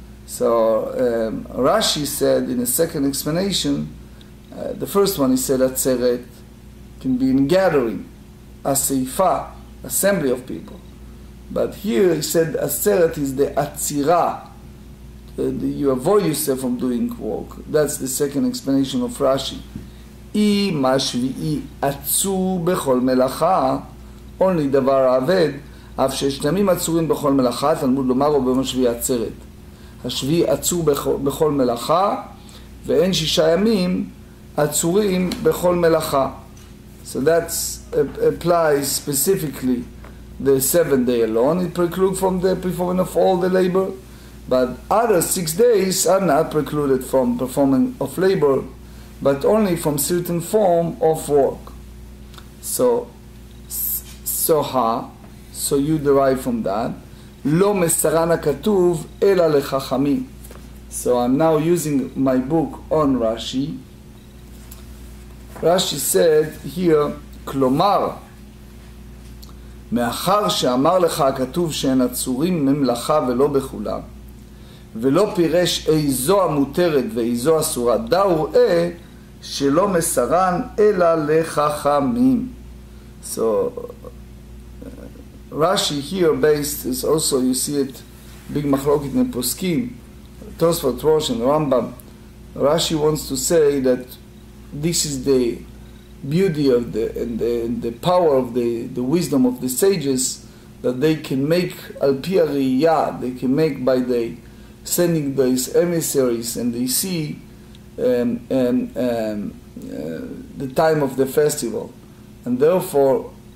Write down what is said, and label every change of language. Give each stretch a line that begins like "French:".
English: So Rashi said in a second explanation, the first one he said atzeret can be in gathering, aseifa, assembly of people. But here he said atzeret is the atzira. You avoid yourself from doing work. That's the second explanation of Rashi.
Hebrew: I mashvi'i atzur bechol melacha, only דבר העבד, אף ששת ימים עצורים בכל מלאכה, תלמוד לומר או ביום השביעי עצרת. השביעי עצור בכל מלאכה, ואין 6 ימים עצורים בכל מלאכה.
English: So that applies specifically the 7th day alone, it precludes from the performing of all the labor, but other 6 days are not precluded from performing of labor, but only from certain form of work. So you derive from that.
Hebrew: לא מסרן הכתוב אלא לחכמים.
English: So I'm now using my book on Rashi.
Hebrew: Rashi said here, כלומר, מאחר שאמר לך הכתוב שהן עצורים ממלאכה ולא בכולם, ולא פירש איזו המותרת ואיזו אסורה, דאו ראה שלא מסרן אלא לחכמים.
English: So Rashi here based is also, you see it, big machlokit in poskim, Tosfot, Rosh, and Rambam. Rashi wants to say that this is the beauty of the power of the wisdom of the sages, that they can make al-pi hariyah, they can make by the sending these emissaries, and they see the time of the festival, and therefore